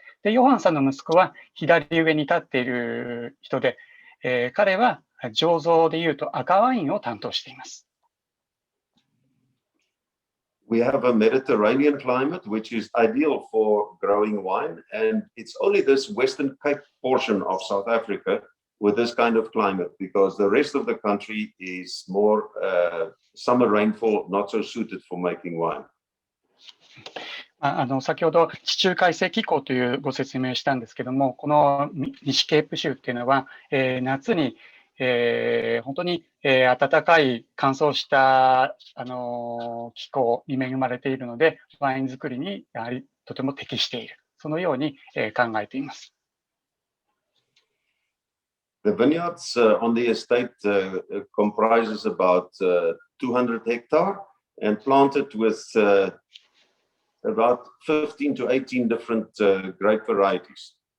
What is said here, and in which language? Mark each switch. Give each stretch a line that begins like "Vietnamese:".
Japanese: で、ヨハンさんの息子は左上に立っている人で、彼は醸造でいうと赤ワインを担当しています。
English: We have a Mediterranean climate which is ideal for growing wine, and it's only this Western Cape portion of South Africa with this kind of climate, because the rest of the country is more summer rainfall, not so suited for making wine.
Japanese: 先ほど地中海性気候というご説明したんですけども、この西ケープ州っていうのは、夏に、本当に、暖かい乾燥した気候に恵まれているので、ワイン作りにやはりとても適している、そのように、考えています。
English: The vineyards on the estate comprises about 200 hectares and planted with about 15 to 18 different grape varieties.